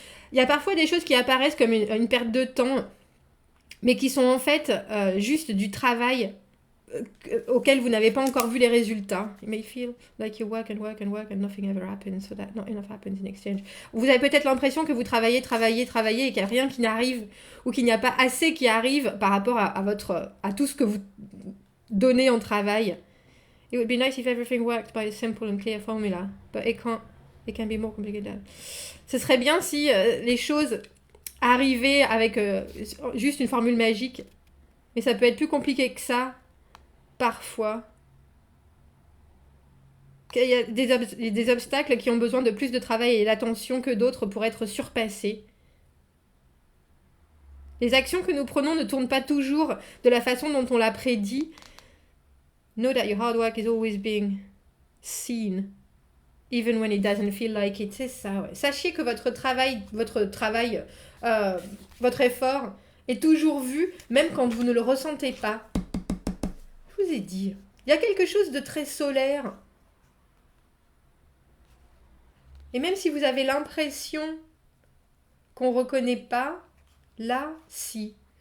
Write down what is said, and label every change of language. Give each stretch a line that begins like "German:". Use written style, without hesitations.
French: Il y a parfois des choses qui apparaissent comme une perte de temps, mais qui sont en fait juste du travail auquel vous n'avez pas encore vu les résultats.
English: You may feel like you work and work and work and nothing ever happens, so that not enough happens in exchange.
French: Vous avez peut-être l'impression que vous travaillez et qu'il n'y a rien qui n'arrive, ou qu'il n'y a pas assez qui arrive par rapport à tout ce que vous donnez en travail.
English: It would be nice if everything worked by a simple and clear formula, but it can be more complicated.
French: Ce serait bien si les choses arrivaient avec juste une formule magique, mais ça peut être plus compliqué que ça. Parfois, il y a des obstacles qui ont besoin de plus de travail et d'attention que d'autres pour être surpassés. Les actions que nous prenons ne tournent pas toujours de la façon dont on l'a prédit.
English: Know that your hard work is always being seen, even when it doesn't feel like it.
French: C'est ça, ouais. Sachez que votre effort est toujours vu, même quand vous ne le ressentez pas. Je vous ai dit, il y a quelque chose de très solaire. Et même si vous avez l'impression qu'on ne reconnaît pas, là, si.